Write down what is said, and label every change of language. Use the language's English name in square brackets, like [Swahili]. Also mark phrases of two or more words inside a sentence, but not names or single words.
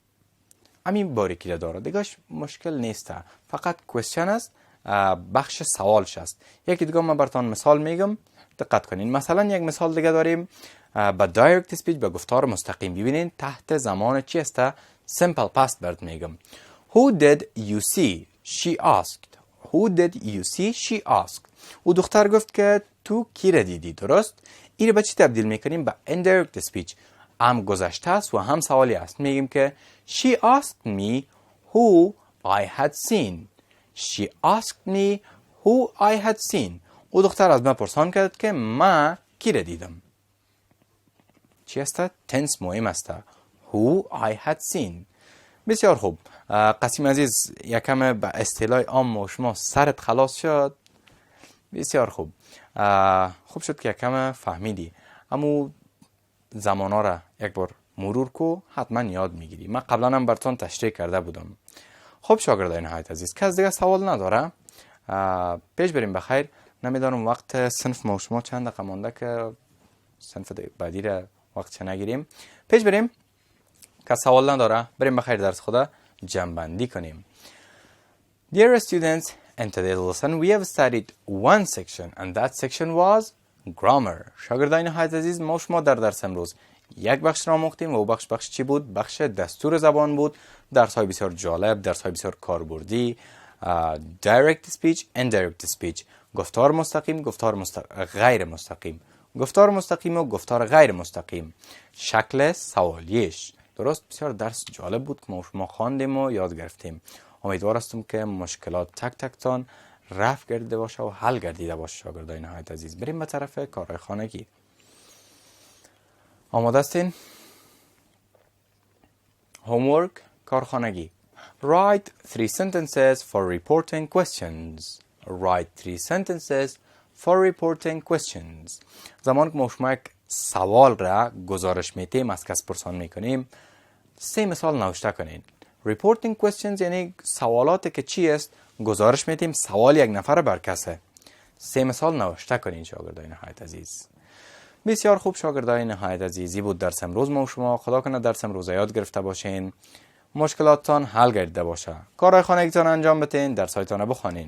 [Persian] همین باریکی داره دیگهش مشکل نیست. فقط کوشن است بخش سوالش است. یکی دیگه من براتون مثال میگم، دقت کنین. مثلا یک مثال دیگه داریم با [English] direct speech, [Persian] به گفتار مستقیم. ببینین تحت زمان چی است؟ [English] simple past [Persian] برات میگم. [English] Who did you see? She asked. Who did you see? She asked. [Persian] او دختر گفت که تو کی را دیدی، درست؟ این رو به چی تبدیل میکنیم؟ [English] به indirect speech. [Persian] هم گذشته است و هم سوالی است. میگیم که [English] she asked me who I had seen. She asked me who I had seen. [Persian] او دختر از من پرسان کرد که من کی را دیدم. چی است؟ تنس مهم است. [English] Who I had seen. [Persian] بسیار خوب. قاسم عزیز یکم به اصطلاح عام و شما سرت خلاص شد. بسیار خوب. خوب شد که یکم فهمیدی. اما زمانا را یک بار مرور کو، حتما یاد میگیری. من قبلا هم براتون تشریح کرده بودم. خب شاگردای نهایت عزیز، کس دیگه سوال نداره؟ پیش بریم بخیر. نمیدانم وقت صنف ما و شما چند دقیقه مونده که صنف بعدی را وقت چه نگیریم. پیش بریم. که سوال نداره بریم بخیر درس خدا جمع کنیم. [English] Dear students, in today's lesson we have studied one section and that section was grammar. [Persian] شاگردان نهایت عزیز، ما شما در درس امروز یک بخش را آموختیم و بخش چی بود؟ بخش دستور زبان بود. درس های بسیار جالب، درس های بسیار کاربردی. [English] direct speech, indirect speech. [Persian] گفتار مستقیم، غیر مستقیم. گفتار مستقیم و گفتار غیر مستقیم. شکل سوالیش. درست؟ بسیار درس جالب بود که ما خواندیم و یاد گرفتیم. امیدوار هستم که مشکلات تک تان رفع گردیده باشه و حل گردیده باشه شاگردای نهایت عزیز. بریم به طرف کارهای خانگی. آماده هستین؟ homework کارخانگی. [English] Write 3 sentences for reporting questions. Write 3 sentences for reporting questions. [Persian] زمان که ما شما یک سوال را گزارش میتیم، از کس پرسان میکنیم، 3 مثال نوشته کنین. [English] reporting questions [Persian] یعنی سوالاتی که چی است؟ گزارش میتیم سوال یک نفر بر کسه. 3 مثال نوشته کنین شاگردای نهایت عزیز. بسیار خوب شاگردای نهایت عزیزی بود درس امروز ما و شما. خدا کنه درس امروز یاد گرفته باشین، مشکلاتتان حل گردیده باشه، کارهای خانگیتان انجام بدین، درسایتان بخوانین.